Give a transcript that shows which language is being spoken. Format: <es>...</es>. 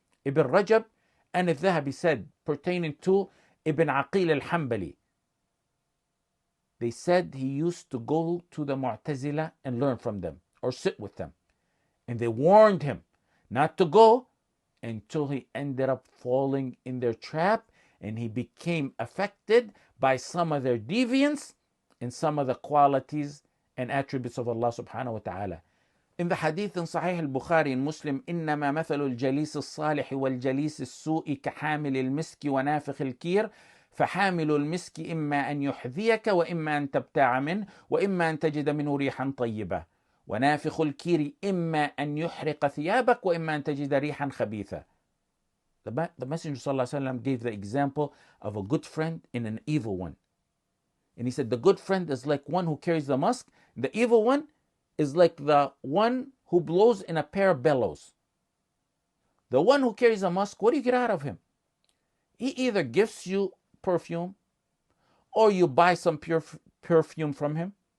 <en>Ibn Rajab and al-Dhahabi said, pertaining to Ibn Aqil al-Hanbali, they said he used to go to the Mu'tazila and learn from them or sit with them. And they warned him not to go until he ended up falling in their trap and he became affected by some of their deviance and some of the qualities and attributes of Allah subhanahu wa ta'ala. In the hadith in Sahih al-Bukhari and Muslim,</en> <ar>إنما مثل الجليس الصالح والجليس السوء كحامل المسك ونافخ الكير فحامل المسك إما أن يحذيك وإما أن تبتاع منه وإما أن تجد منه ريحا طيبة ونافخ الكير إما أن يحرق ثيابك وإما أن تجد ريحا خبيثة.</ar> <en>The Messenger</en> <ar>صلى الله عليه وسلم</ar> <en>gave the example of a good friend and an evil one. And he said the good friend is like one who carries the musk. The evil one is like the one who blows in a pair of bellows. The one who carries a musk, what do you get out of him? He either gifts you perfume or you buy some perfume from him.</en>